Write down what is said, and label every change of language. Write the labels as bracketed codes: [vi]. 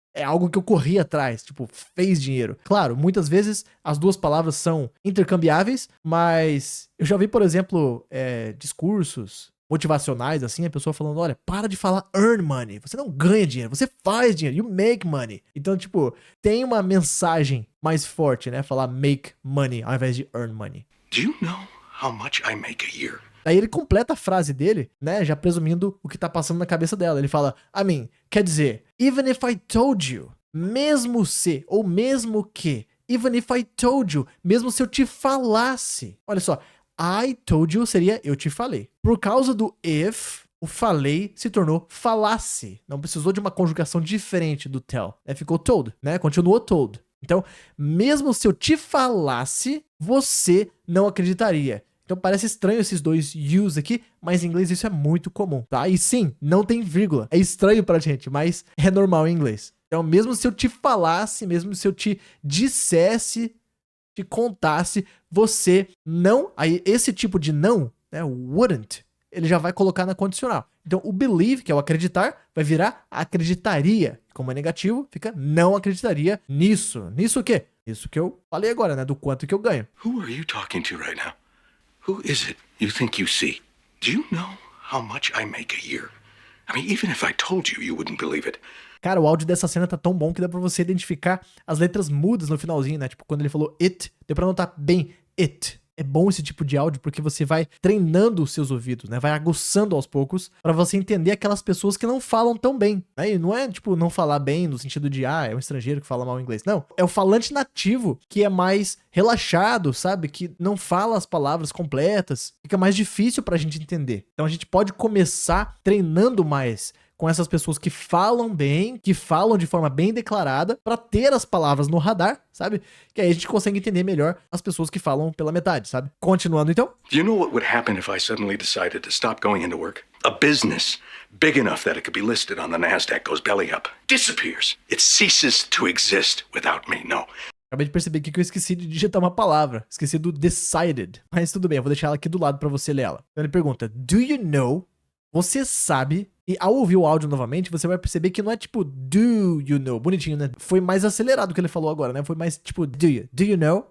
[pt] é algo que eu corri atrás, tipo, fez dinheiro. Claro, muitas vezes as duas palavras são intercambiáveis, mas eu já vi, por exemplo, discursos motivacionais, assim, a pessoa falando, olha, para de falar earn money, você não ganha dinheiro, você faz dinheiro, [en] you make money. [pt] Então, tipo, tem uma mensagem mais forte, né, falar make money ao invés de earn money. [en] Do you know how much I make a year? [pt] Aí ele completa a frase dele, né, já presumindo o que tá passando na cabeça dela. Ele fala, quer dizer, [en] even if I told you, [pt] mesmo se, ou mesmo que, even if I told you, mesmo se eu te falasse. Olha só, [en] I told you [pt] seria eu te falei. Por causa do if, o falei se tornou falasse. Não precisou de uma conjugação diferente do tell, né, ficou told, né, continuou told. Então, mesmo se eu te falasse, você não acreditaria. Então parece estranho esses dois yous aqui, mas em inglês isso é muito comum, tá? E sim, não tem vírgula. É estranho pra gente, mas é normal em inglês. Então mesmo se eu te falasse, mesmo se eu te dissesse, te contasse, você não... Aí esse tipo de não, né, wouldn't, ele já vai colocar na condicional. Então o believe, que é o acreditar, vai virar acreditaria. Como é negativo, fica não acreditaria nisso. Nisso o quê? Isso que eu falei agora, né? Do quanto que eu ganho. [en] Who are you talking to right now? Who is it you think you see? Do you know how much I make a year? I mean, even if I told you, you wouldn't believe it. [pt] Cara, o áudio dessa cena tá tão bom que dá pra você identificar as letras mudas no finalzinho, né? Tipo, quando ele falou it, deu pra notar bem it. É bom esse tipo de áudio porque você vai treinando os seus ouvidos, né? Vai aguçando aos poucos pra você entender aquelas pessoas que não falam tão bem. Né? E não é, tipo, não falar bem no sentido de, é um estrangeiro que fala mal inglês. Não, é o falante nativo que é mais relaxado, sabe? Que não fala as palavras completas. Fica mais difícil pra gente entender. Então a gente pode começar treinando mais com essas pessoas que falam bem, que falam de forma bem declarada, pra ter as palavras no radar, sabe? Que aí a gente consegue entender melhor as pessoas que falam pela metade, sabe? Continuando então. [en] Do you know what would happen if I suddenly decided to stop going into work? A business big enough that it could be listed on the NASDAQ goes belly up, disappears. It ceases to exist without me, no. [pt] Acabei de perceber aqui que eu esqueci de digitar uma palavra. Esqueci do decided. Mas tudo bem, eu vou deixar ela aqui do lado pra você ler ela. Então ele pergunta, [en] do you know... [pt] Você sabe, e ao ouvir o áudio novamente, você vai perceber que não é tipo [en] do you know, [pt] bonitinho, né? Foi mais acelerado o que ele falou agora, né? Foi mais tipo [en] do you know?